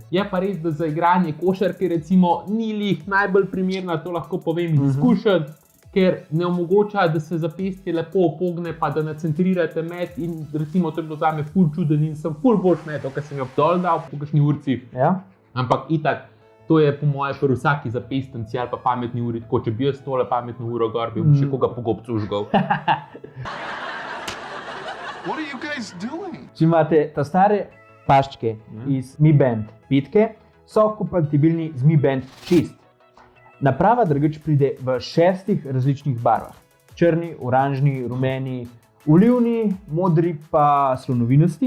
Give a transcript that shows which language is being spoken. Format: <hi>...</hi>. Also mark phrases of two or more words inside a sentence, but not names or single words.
<sl>Je pa res, da za igranje košarke recimo ni lih najbolj primerna, to lahko povem iz izkušenj, ker ne omogoča, da se zapestje lepo opogne, pa da nacentrirate met in recimo to je bilo zame ful čuden in sem ful boljš metal, ker sem jo dol dal po kakšni urci. Ja. Ampak itak, to je po moje pri vsaki zapestnici ali pa pametni uri, tako če bi jaz tole pametno uro gor, bi še koga po gobcu užgal.</sl> <en>What are you guys doing?</en> <sl>Če imate ta stare paščke iz Mi Band 5, so kompatibilni z Mi Band 6. Naprava drugič pride v 6 različnih barvah. Črni, oranžni, rumeni, olivni, modri pa slonovinasti.</sl>